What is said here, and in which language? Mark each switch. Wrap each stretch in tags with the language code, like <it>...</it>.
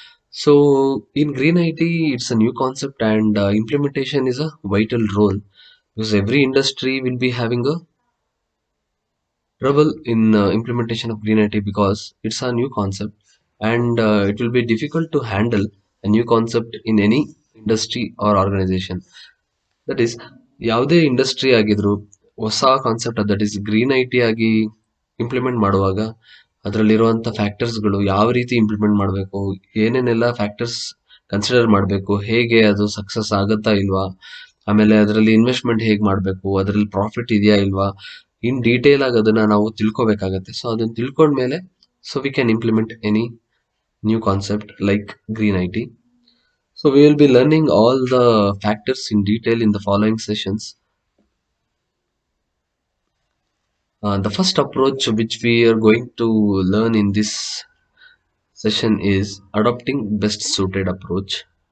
<en>So in green IT, it's a new concept and implementation is a vital role because every industry will be having a trouble in implementation of green IT because it's a new concept and it will be difficult to handle a new concept in any industry or organization. That is,</en> <kn>ಯಾವುದೇ industry ಆಗಿದ್ರು ಹೊಸ concept</kn> <en>that is</en> <kn>green I T ಆಗಿ implement ಮಾಡುವಾಗ ಅದರಲ್ಲಿರುವಂಥ ಫ್ಯಾಕ್ಟರ್ಸ್ಗಳು ಯಾವ ರೀತಿ implement ಮಾಡಬೇಕು, ಏನೇನೆಲ್ಲ factors consider ಮಾಡಬೇಕು, ಹೇಗೆ ಅದು ಸಕ್ಸಸ್ ಆಗುತ್ತಾ ಇಲ್ವಾ, ಆಮೇಲೆ ಅದರಲ್ಲಿ ಇನ್ವೆಸ್ಟ್ಮೆಂಟ್ ಹೇಗೆ ಮಾಡಬೇಕು, ಅದರಲ್ಲಿ ಪ್ರಾಫಿಟ್ ಇದೆಯಾ ಇಲ್ವಾ, ಇನ್ ಡೀಟೇಲ್ ಆಗಿ ಅದನ್ನ ನಾವು ತಿಳ್ಕೊಬೇಕಾಗತ್ತೆ.</kn> <en>so</en> <kn>ಅದನ್ನ ತಿಳ್ಕೊಂಡ್ಮೇಲೆ</kn> <en>So we can implement any new concept like green I T. So we will be learning all the factors in detail in the following sessions. The first approach which we are going to learn in this session is adopting best suited approach.</en>